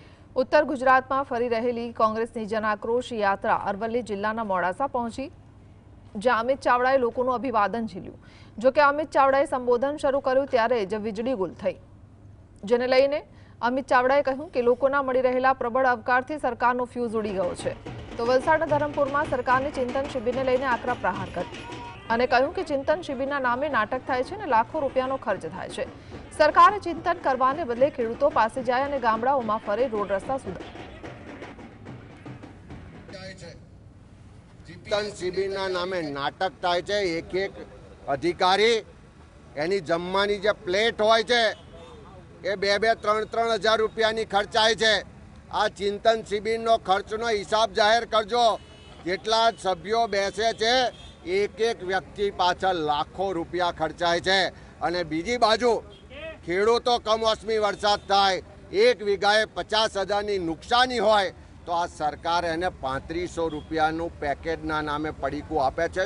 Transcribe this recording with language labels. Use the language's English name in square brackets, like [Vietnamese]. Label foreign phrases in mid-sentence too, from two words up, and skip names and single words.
[Gujarati] ઉત્તર ગુજરાતમાં ફરી રહેલી કોંગ્રેસની જનાક્રોશ યાત્રા અરવલ્લી જિલ્લાના મોડાસા પહોંચી, જ્યાં અમિત ચાવડાએ લોકોનું અભિવાદન ઝીલ્યું। જો કે અમિત ચાવડાએ સંબોધન શરૂ કર્યું ત્યારે જ વીજળી ગુલ થઈ, જેને લઈને અમિત ચાવડાએ કહ્યું કે લોકોના મળી રહેલા પ્રબળ આવકારથી સરકારનો ફ્યૂઝ ઊડી ગયો છે। તો વલસાડના ધરમપુરમાં સરકારની ચિંતન શિબિરને લઈને આકરા પ્રહાર કર્યા અને કહ્યું કે ચિંતન શિબિરના નામે નાટક થાય છે અને લાખો રૂપિયાનો ખર્ચ થાય છે। સરકારે ચિંતન કરવાને બદલે ખેડૂતો પાસે જાય અને ગામડાઓમાં ફરે, રોડ રસ્તા સુધારે। ચિંતન શિબિરના નામે નાટક થાય છે। એક એક અધિકારી એની જમવાની જે પ્લેટ હોય છે એ 2-3 હજાર રૂપિયાની ખર્ચાય છે। આ ચિંતન શિબિરનો ખર્ચનો હિસાબ જાહેર કરજો। જેટલા સભ્યો બેસે છે એક એક વ્યક્તિ પાછળ લાખો રૂપિયા ખર્ચાય છે। અને બીજી બાજુ ખેડૂતો કમોસમી વરસાદ થાય, 1 વીઘાએ 50,000 નુકસાની હોય તો આ સરકાર એને 3500 રૂપિયાનું પેકેજના નામે પડીકું આપે છે।